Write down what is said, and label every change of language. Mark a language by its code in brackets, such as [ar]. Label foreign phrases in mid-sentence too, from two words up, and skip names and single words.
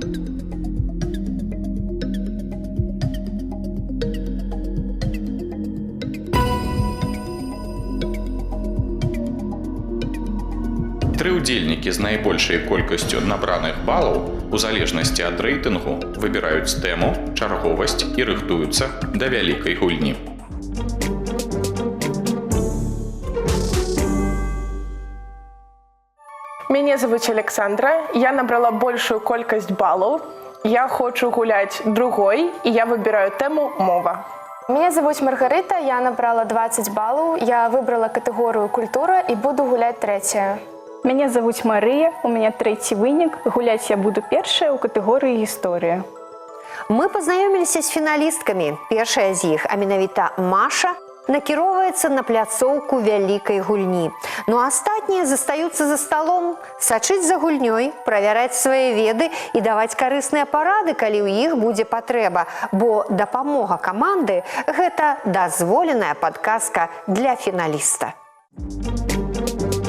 [be] Тры ўдзельнікі з найбольшай колькасцю набраных балаў у залежнасці ад рэйтынгу выбіраюць тэму, чарговасць і рыхтуюцца да вялікай гульні. Мяне завуць Александра, я набрала большую колькасць балаў. Я хочу гуляць другой, і я выбіраю тэму «Мова». [ru] Меня зовут Маргарита, я набрала 20 баллов, я выбрала категорию «Культура» и буду гулять 3. [be] Мяне завуць Марыя, у мяне 3 вынік, гуляць я буду першая ў катэгорыі гісторыя. Мы пазнаёміліся з фіналісткамі. Першая з іх, а менавіта Маша, накіроўваецца на пляцоўку вялікай гульні. Ну а астатнія застаюцца за сталом, сачыць за гульнёй, правяраць свае веды і даваць карысныя парады, калі ў іх будзе патрэба, бо дапамога каманды – гэта дазволеная падказка для фіналіста.